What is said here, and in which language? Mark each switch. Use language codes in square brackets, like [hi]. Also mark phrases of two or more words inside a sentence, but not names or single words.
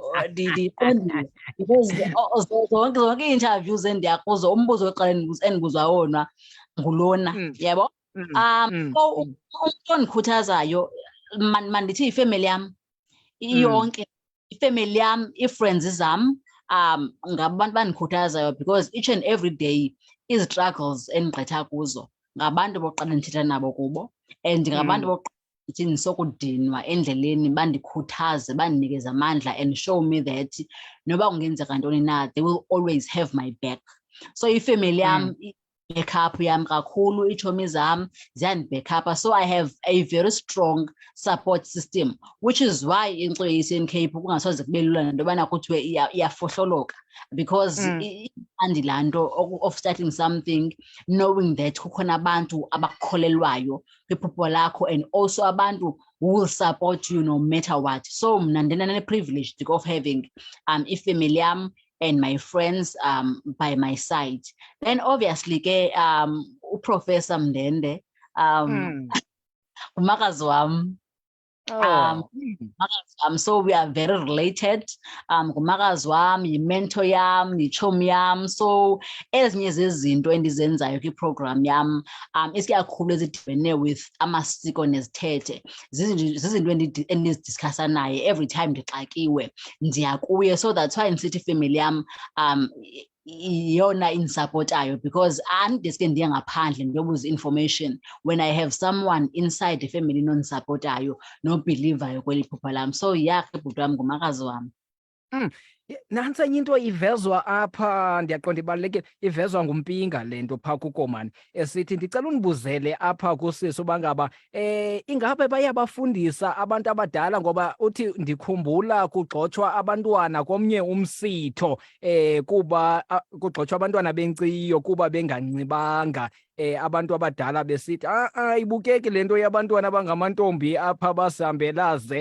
[xh] Ndiyiqondile because zonke ii-interviews endiya kuzo umbuzo oqala endibuzwa wona ngulona, yabo. So umuntu ondikhuthazayo mandithi ifamily yam yonke, ifamily yam, ii-friends zam ngabantu bandikhuthazayo because [en] each and every day [xh] izi-struggles endigqitha kuzo ngabantu bokuqala ndithetha nabo kubo, and ngabantu bokuqala ndithi ndisokudinwa endleleni bandikhuthaze bandinikeze amandla [en] and show me that [xh] noba kungenzeka ntoni na [en] they will always have my back. [xh] So ifamily yam backup yam kakhulu, iitshomi zam ziyandibackupa, [en] so I have a very strong support system, which is why Inkciyo Eastern Cape [xh] kungasoze kube lula nento yobana kuthiwe iyafohloloka because andilaa nto [en] of starting something knowing that [xh] kukhona abantu abakukholelwayo kwiphupho lakho [en] and also abantu who will support you no matter what. So [xh] mna ndinane-privilege [en] of having [xh] ifamily yam [en] and my friends by my side. [xh] Then obviously ke uProfessor Mndende umakazi wam. [en] So we are very related. [xh] Ngumakazi wam, yimentor yam, yitshomi yam. So ezinye zezinto endizenzayo kwiprogram yam isikakhulu ezidibene with amasiko nezithethe zizinto endizidiskhasa naye [en] every time [xh] ndixakiwe ndiya kuye. [en] So that's why [xh] ndisithi ifamily yam yona indisupportayo because andideske ndiye ngaphandle ndiyobuza [en] information when I have someone inside the family [xh] nondisupportayo nobelievayo kweli phupha lam. So yakhe bhuti wam ngumakazi wam. Nantsi enye into ivezwa apha, ndiyaqonda ibalulekile, ivezwa nguMpinga le nto phaa kukomani esithi ndicela undibuzele apha kusisi uba ngaba ingabe bayabafundisa abantu abadala, ngoba uthi ndikhumbula kugxothwa abantwana komnye umsitho kuba kugxothwa abantwana benkciyo kuba benganxibanga abantu abadala besithi ibukeki lento yabantwana abangamantombi apha basihambelaze.